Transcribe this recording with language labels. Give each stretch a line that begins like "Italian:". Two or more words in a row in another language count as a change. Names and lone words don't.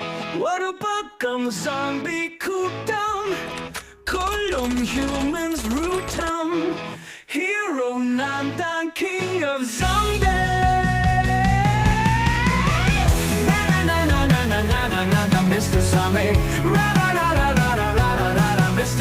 Tamil: ஒரு பக்கம் zombie கூட்டம் கொல்லும் humans ரூட்டம் hero நான் தான்
English: king of zombie na na na na
Tamil: na na na na na Mr. Zombie ra ra ra ra ra ra ra ra ra Mr.